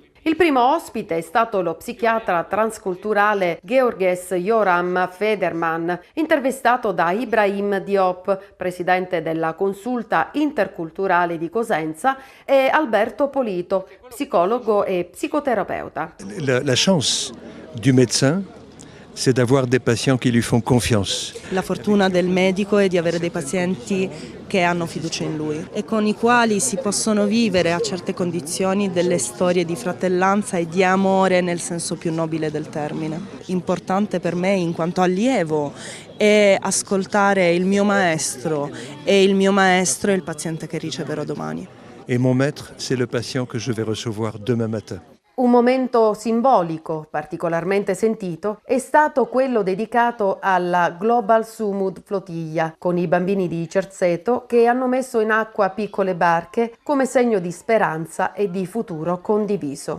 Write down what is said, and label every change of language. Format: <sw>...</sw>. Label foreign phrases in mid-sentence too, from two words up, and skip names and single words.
<it>Il primo ospite è stato lo psichiatra transculturale Georges Yoram Federman, intervistato da Ibrahim Diop, presidente della Consulta Interculturale di Cosenza, e Alberto Polito, psicologo e psicoterapeuta.</it> <fr>La chance du médecin, c'est d'avoir des patients qui lui font confiance.</fr> <it>La fortuna del medico è di avere dei pazienti che hanno fiducia in lui e con i quali si possono vivere a certe condizioni delle storie di fratellanza e di amore nel senso più nobile del termine. Importante per me in quanto allievo è ascoltare il mio maestro e il mio maestro è il paziente che riceverò domani.</it> <fr>Et mon maître, c'est le patient que je vais recevoir demain matin.</fr> <it>Un momento simbolico, particolarmente sentito, è stato quello dedicato alla Global Sumud Flotilla, con i bambini di Cerzeto che hanno messo in acqua piccole barche come segno di speranza e di futuro condiviso.</it>